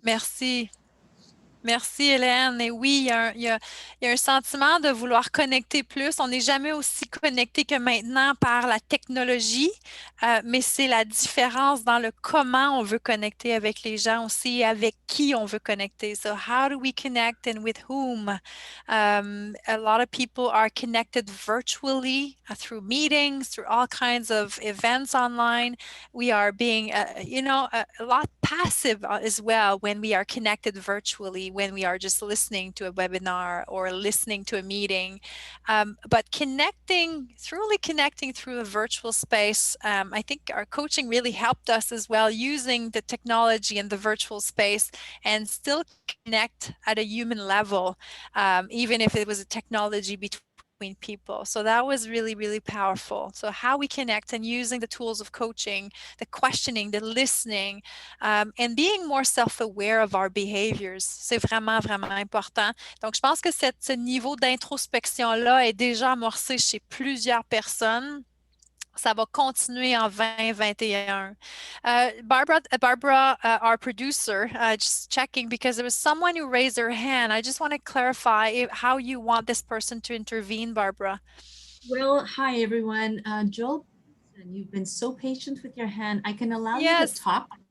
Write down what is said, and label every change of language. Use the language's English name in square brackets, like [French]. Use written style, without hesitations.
[French] Merci. Merci, Hélène. Et oui, il y a un sentiment de vouloir connecter plus. On n'est jamais aussi connecté que maintenant par la technologie, mais c'est la différence dans le comment on veut connecter avec les gens aussi, avec qui on veut connecter. [English] So how do we connect and with whom? A lot of people are connected virtually through meetings, through all kinds of events online. We are being, a lot passive as well when we are connected virtually, when we are just listening to a webinar or listening to a meeting. But truly connecting through a virtual space, I think our coaching really helped us as well, using the technology and the virtual space and still connect at a human level, even if it was a technology between people. So that was really, really powerful. So how we connect and using the tools of coaching, the questioning, the listening, and being more self-aware of our behaviors, [French] c'est vraiment, vraiment important. Donc, je pense que ce niveau d'introspection-là est déjà amorcé chez plusieurs personnes. Ça va continuer en 2021. [English] Barbara, our producer, just checking because there was someone who raised their hand. I just want to clarify how you want this person to intervene, Barbara. Well, hi, everyone. Joel, you've been so patient with your hand. I can allow you to talk.